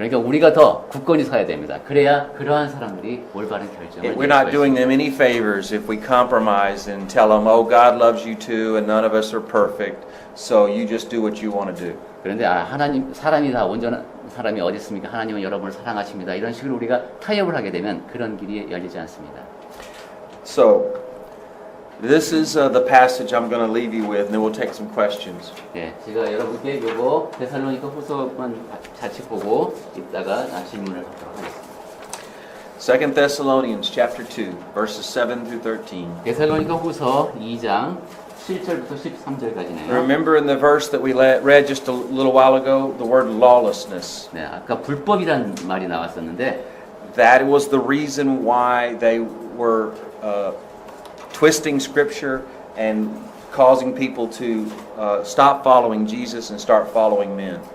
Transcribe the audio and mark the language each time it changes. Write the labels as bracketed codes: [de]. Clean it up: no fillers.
[ko] 그러니까 우리가 더 굳건히 서야 됩니다. 그래야 그러한 사람들이 올바른 결정을 [en] We're not doing them any favors if we compromise and tell them, oh, God loves you too, and none of us are perfect, so you just do what you want to do. [ko] 그런데 하나님 사람이 다 온전한 사람이 어디 있습니까? 하나님은 여러분을 사랑하십니다. 이런 식으로 우리가 타협을 하게 되면 그런 길이 열리지 않습니다. [en] So, this is the passage I'm going to leave you with, and then we'll take some questions. [ko] 네, 제가 여러분께 요거 데살로니가 후서만 같이 보고 이따가 질문을 받도록 하겠습니다. [en] 2 Thessalonians chapter 2, verses 7 through 13. [ko] 데살로니가 후서 2장 7절부터 13절까지네요. [en] Remember in the verse that we read just a little while ago, the word lawlessness. [ko] 네, 아까 불법이란 말이 나왔었는데 [en] That was the reason why they were twisting Scripture and causing people to stop following Jesus and start following men.